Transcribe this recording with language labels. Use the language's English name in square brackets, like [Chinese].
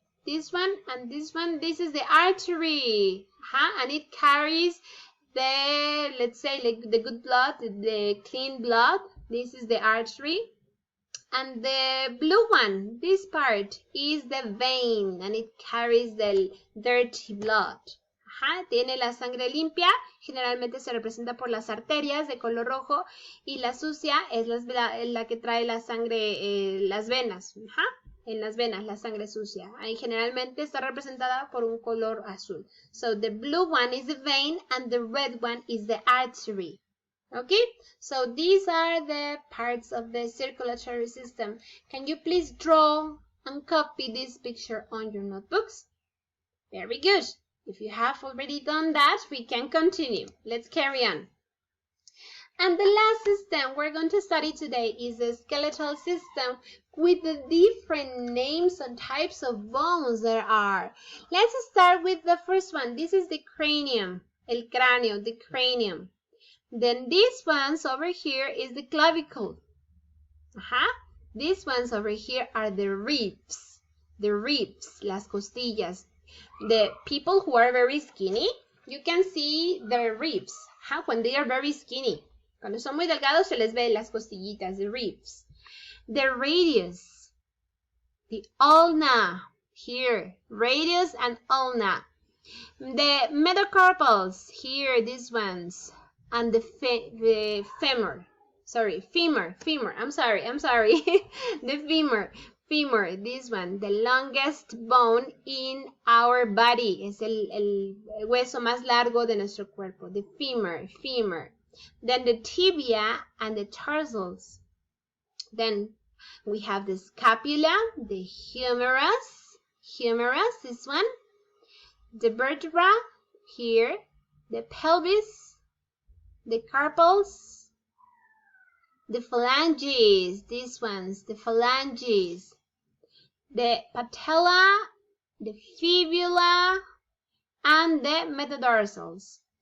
[English] This one and this one. This is the artery. And it carries the, let's say, like the good blood, the clean blood. This is the artery. And the blue one, this part, is the vein, and it carries the dirty blood. [Spanish] Tiene la sangre limpia, generalmente se representa por las arterias de color rojo, y la sucia es la que trae la sangre, las venas. En las venas, la sangre sucia. Y generalmente está representada por un color azul. [English] So the blue one is the vein and the red one is the artery. Okay, so these are the parts of the circulatory system. Can you please draw and copy this picture on your notebooks? Very good. If you have already done that, we can continue. Let's carry on. And the last system we're going to study today is the skeletal system with the different names and types of bones there are. Let's start with the first one. This is the cranium, [Spanish] el cráneo, [English] the cranium. Then these ones over here is the clavicle. These ones over here are the ribs, [Spanish] las costillas. [English] The people who are very skinny, you can see their ribs, when they are very skinny. [Spanish] Cuando son muy delgados se les ve las costillitas, [English] the ribs. The radius, the ulna, here, radius and ulna. The metacarpals, here, these ones, and the femur. Sorry, femur, I'm sorry. The femur, this one, the longest bone in our body. [Spanish] Es el hueso más largo de nuestro cuerpo, [English] the femur. Then the tibia and the tarsals. Then we have the scapula, the humerus, this one, the vertebra, here, the pelvis, the carpals, the phalanges, these ones, the phalanges, the patella, the fibula, and the metatarsals.